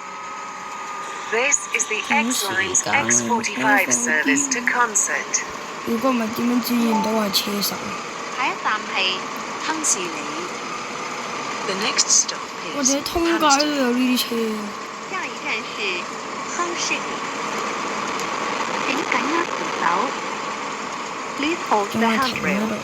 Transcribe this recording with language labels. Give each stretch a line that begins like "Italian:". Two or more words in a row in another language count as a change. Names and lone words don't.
English: This is the X-Line's X45 service to Consett.
Cantonese: 如果唔係點樣指認到係車手？下一站係亨氏里。
English: The next stop
Cantonese: 我
English: is
Cantonese: 哋喺通街都
English: Hammersmith.
Cantonese: 有呢啲車。下一站是亨氏里，請緊握扶手。
English: Please hold
Cantonese: 仲
English: the
Cantonese: 係停喺
English: handrail，
Cantonese: 度。